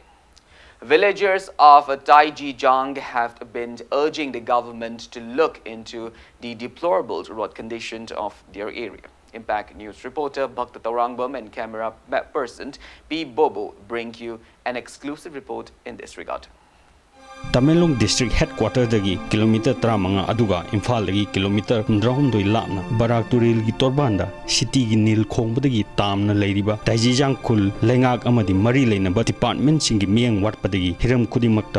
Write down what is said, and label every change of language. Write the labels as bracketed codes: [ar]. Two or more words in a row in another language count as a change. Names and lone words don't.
[en] Villagers of Taijijang have been urging the government to look into the deplorable road conditions of their area. Impact News reporter Bhakta Taurangbam and camera person P. Bobo bring you an exclusive report in this regard. [mni] Tamelong District Headquarter dagi kilometer 35 aduga Imphal dagi kilometer 112 lapna Barak Turil gi torbanda city gi nil khongbadagi tamna leiriba Taijijang khul lengak amadi mari leinaba department singi mieng watpadagi hiram khudimakta